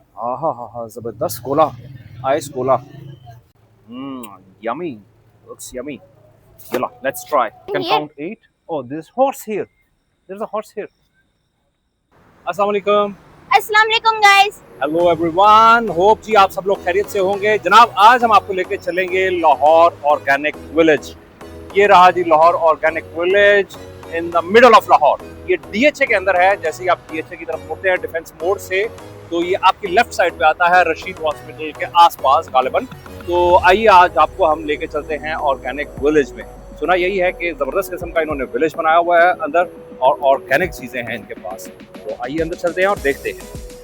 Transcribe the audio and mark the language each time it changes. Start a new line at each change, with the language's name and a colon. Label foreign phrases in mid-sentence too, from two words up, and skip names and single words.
Urdu: آہا ہا ہا زبردست کولا آئس کولا
English: yummy looks yummy yalla let's try can Here. count 8 oh there's horse here there's a horse here
Arabic: السلام عليكم السلام عليكم गाइस।
English: hello everyone
Urdu: ہوپ جی آپ سب لوگ خیریت سے ہوں گے جناب آج ہم آپ کو لے کے چلیں گے لاہور آرگینک ولیج یہ رہا جی لاہور آرگینک ولیج
English: in the middle of
Urdu: لاہور یہ ڈی ایچ اے کے اندر ہے جیسے ہی آپ ڈی ایچ اے کی طرف مڑتے ہیں ڈیفنس موڑ سے تو یہ آپ کی
English: left side
Urdu: پے آتا ہے رشید ہاسپٹل کے آس پاس غالباً تو آئیے آج آپ کو ہم لے کے چلتے ہیں آرگینک ولیج میں سنا یہی ہے کہ زبردست قسم کا انہوں نے ولیج بنایا ہوا ہے اندر اور آرگینک چیزیں ہیں ان کے پاس تو آئیے اندر چلتے ہیں اور دیکھتے ہیں